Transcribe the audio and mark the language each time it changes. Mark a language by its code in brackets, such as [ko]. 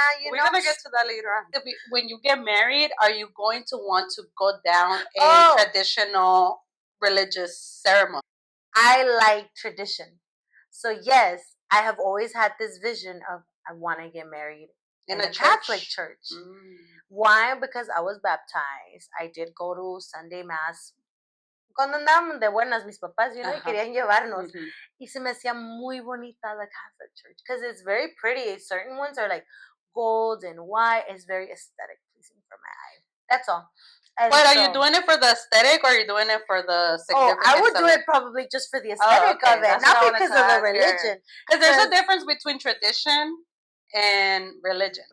[en] We're gonna get to that later on. When you get married, are you going to want to go down a traditional religious ceremony? I like tradition. So yes, I have always had this vision of I want to get married in a Catholic church. Why? Because I was baptized. I did go to Sunday Mass. [es] Cuando andábamos de buenas mis papás, y querían llevarnos. Y se me hacía muy bonita [en] the Catholic church because it's very pretty. Certain ones are like gold and white. It's very aesthetic pleasing for my eye. That's all. But are you doing it for the aesthetic, or are you doing it for the significance? I would do it probably just for the aesthetic of it, not because of the religion. Because there's a difference between tradition and religion.